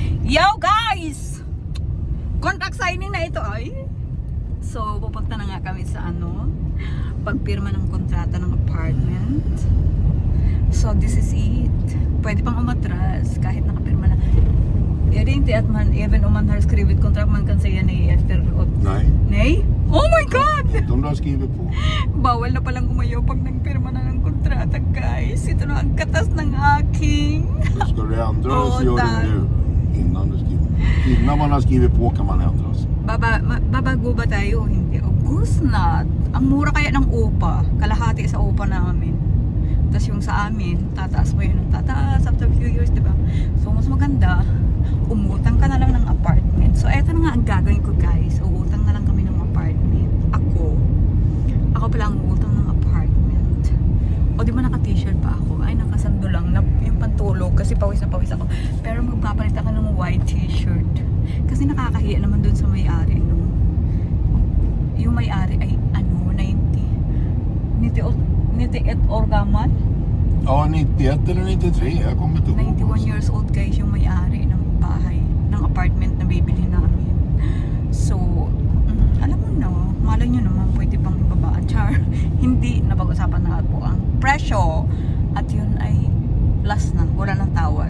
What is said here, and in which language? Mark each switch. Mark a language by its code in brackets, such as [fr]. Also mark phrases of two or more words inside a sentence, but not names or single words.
[en] Yo guys! Contract signing [tl] na ito ay. So, pupunta na nga kami sa pagpirma ng kontrata ng apartment. [en] So, this is it. [tl] Pwede pang umatras kahit nakapirma na. [sv] Jag är inte att man, även om man har skrivit kontrakt, man kan säga nej efteråt. Nej. [en] Nej? Oh my God! [sv] Inte om du har skrivit på. [tl] Bawal na palang umayaw pag nagpirma na ng kontrata, guys. Ito na ang katas ng aking. [sv] Så ska du ändra det så gör Tack. du nu. Innan du skriver. Innan man har skrivit på kan man ändra sig. [tl] Babago ba tayo? Hindi. [en] Of course not. [tl] Ang mura kaya ng upa. Kalahati sa upa namin. Tapos yung sa amin, tataas mo yun ng tataas [en] after a few years, [tl] diba? So, mas maganda, umutang ka na lang ng apartment. So, eto na nga ang gagawin ko, guys. Uutang na lang kami ng apartment. Ako pala ang uutang ng apartment. O, di ba naka-t-shirt pa ako? Ay, nakasando lang. Yung pantulog kasi pawis na pawis ako. Pero magpapalit ako ng [en] white t-shirt. [tl] Kasi nakakahiya naman dun sa may-ari, no? Yung may-ari ay, [sv] 91 år gammal. Ja, 91 eller 93. Jag kommer inte ihåg. [en] 91 years old, guys, [tl] yung may-ari ng bahay, ng apartment na bibili namin. So, alam mo na, malay nyo naman, pwede pang ibabaan. Char, hindi napag-usapan na po ang presyo. At yun ay last na, wala ng tawad.